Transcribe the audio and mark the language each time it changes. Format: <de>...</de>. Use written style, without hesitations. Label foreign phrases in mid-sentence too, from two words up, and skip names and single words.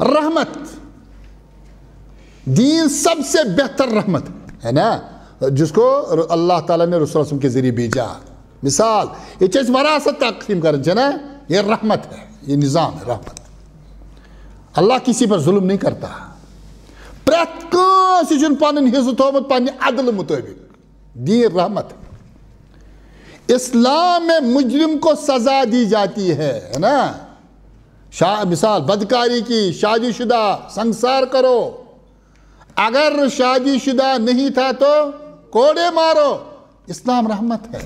<ur>رحمت، دین سب سے بہتر رحمت ہے نا، جس کو اللہ تعالیٰ نے رسول اللہ علیہ وسلم کے ذریعے بھیجا۔ مثال یہ چیز وراثت تقسیم کرنا نا، یہ رحمت ہے، یہ نظام ہے رحمت۔ اللہ کسی پر ظلم نہیں کرتا،</ur> <ks>پریت کانسی چھن پنن حصہ تھومت پنہ عدل مطابق، دین رحمت ہے۔</ks> <ur>اسلام میں مجرم کو سزا دی جاتی ہے نا، مثال بدکاری کی، شادی شدہ سنسار کرو، اگر شادی شدہ نہیں تھا تو کوڑے مارو، اسلام رحمت ہے۔</ur>